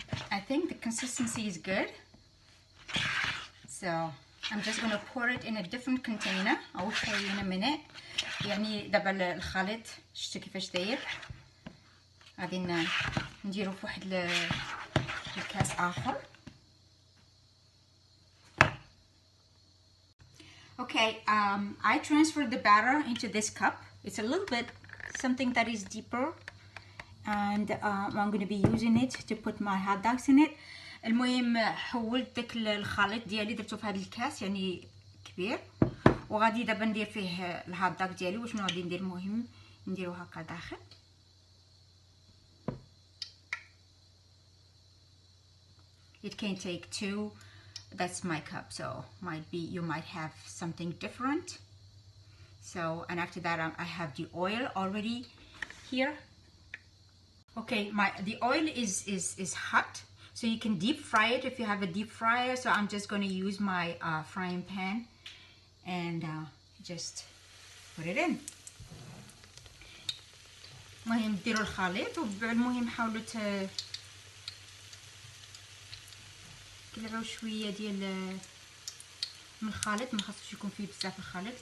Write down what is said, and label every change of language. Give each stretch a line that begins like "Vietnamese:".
English: I think the consistency is good, so I'm just going to pour it in a different container. I will show you in a minute.
Arabic: يعني دابا الخليط شفتوا كيفاش داير، غادي نديرو في واحد الكاس اخر.
English: Okay, I transferred the batter into this cup. It's a little bit something that is deeper, and I'm going to be using it to put my hot dogs in it.
Arabic: المهم حولت داك الخليط ديالي درتو في هذا الكاس يعني كبير، وغادي دابا ندير فيه الهوت دوغ ديالي. وشنو غادي ندير؟ المهم نديرو هكا داخل.
English: It can take 2. That's my cup, so you might have something different. So, and after that I have the oil already here. Okay, the oil is hot, so you can deep fry it if you have a deep fryer. So I'm just going to use my frying pan and just put it in.
Arabic: المهم ديروا الخليط، والمهم حاولوا تقلعوا شويه ديال من الخليط، ما خاصش يكون فيه بزاف الخليط.